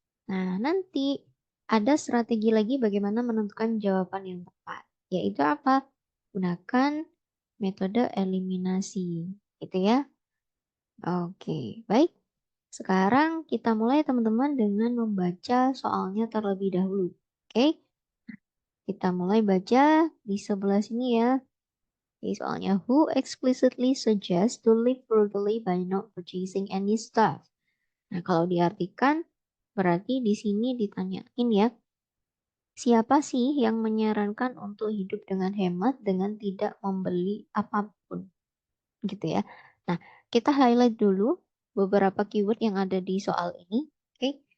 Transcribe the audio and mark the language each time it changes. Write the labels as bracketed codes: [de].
[id] Nah, nanti ada strategi lagi bagaimana menentukan jawaban yang tepat, yaitu apa? Gunakan metode eliminasi, gitu ya. Oke, baik. Sekarang kita mulai teman-teman dengan membaca soalnya terlebih dahulu. Oke, kita mulai baca di sebelah sini ya. [en] Oke, soalnya who explicitly suggests to live frugally by not purchasing any stuff. [id] Nah, kalau diartikan berarti di sini ditanyain ya, siapa sih yang menyarankan untuk hidup dengan hemat dengan tidak membeli apapun, gitu ya. Nah, kita highlight dulu beberapa keyword yang ada di soal ini. Oke.